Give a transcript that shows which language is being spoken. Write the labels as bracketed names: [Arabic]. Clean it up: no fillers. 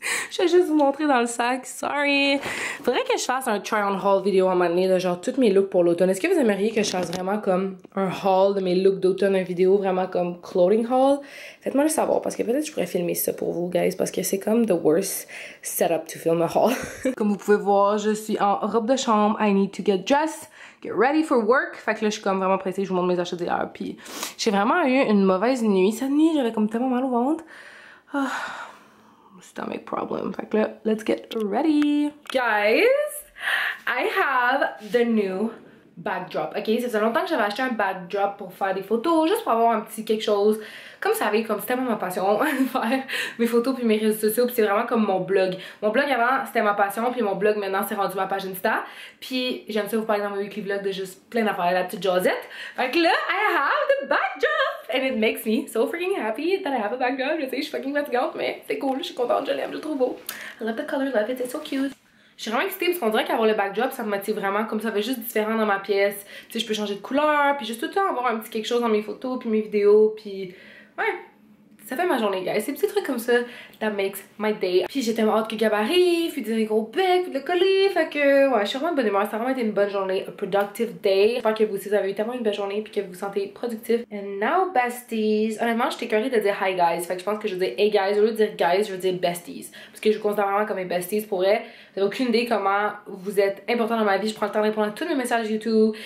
[French] Je vais juste vous montrer dans le sac, sorry. Faudrait que je fasse un try-on haul vidéo à un moment donné, de genre tous mes looks pour l'automne. Est-ce que vous aimeriez que je fasse vraiment comme un haul de mes looks d'automne, une vidéo vraiment comme clothing haul? Faites-moi le savoir, parce que peut-être je pourrais filmer ça pour vous, guys, parce que c'est comme [English] the worst setup to film a haul. [French] Comme vous pouvez voir, je suis en robe de chambre. [English] I need to get dressed, get ready for work. [French] Fait que là, je suis comme vraiment pressée, je vous montre mes achats d'hier. Puis j'ai vraiment eu une mauvaise nuit. Cette nuit, j'avais comme tellement mal au ventre. [English] Stomach problem. [French] Fait que là, [English] let's get ready. Guys, I have the new backdrop. [French] Ok, ça faisait longtemps que j'avais acheté un backdrop pour faire des photos, juste pour avoir un petit quelque chose. Comme vous savez, comme c'est tellement ma passion, faire mes photos puis mes réseaux sociaux, puis c'est vraiment comme mon blog. Mon blog avant, c'était ma passion, puis mon blog maintenant, c'est rendu ma page Insta. Puis j'aime ça vous parler dans mes weekly vlogs de juste plein d'affaires, la petite Josette. Fait que là, [English] I have the backdrop! And it makes me so freaking happy that I have a backdrop. [French] Je sais, je suis fucking fatigante, mais c'est cool, je suis contente, je l'aime, je le trouve beau. [English] I love the color, love it, it's so cute. [French] Je suis vraiment excitée parce qu'on dirait qu'avoir le backdrop, ça me motive vraiment, comme ça fait juste différent dans ma pièce. Tu sais, je peux changer de couleur, puis juste tout le temps avoir un petit quelque chose dans mes photos, puis mes vidéos, puis ouais, ça fait ma journée, guys. Ces petits trucs comme ça, [English] that makes my day. [French] Puis j'ai tellement hâte que Gab arrive, puis des gros becs, puis le coller, fait que ouais, je suis vraiment de bonne humeur. Ça a vraiment été une bonne journée, [English] a productive day. [French] J'espère que vous aussi, vous avez eu tellement une belle journée, puis que vous vous sentez productif. [English] And now, besties. [French] Honnêtement, j'étais curieuse de dire hi, guys. Fait que je pense que je veux dire hey, guys. Au lieu de dire guys, je veux dire besties. Parce que je vous considère vraiment comme mes besties pour vrai. Vous n'avez aucune idée comment vous êtes important dans ma vie. Je prends le temps de répondre à tous mes messages YouTube.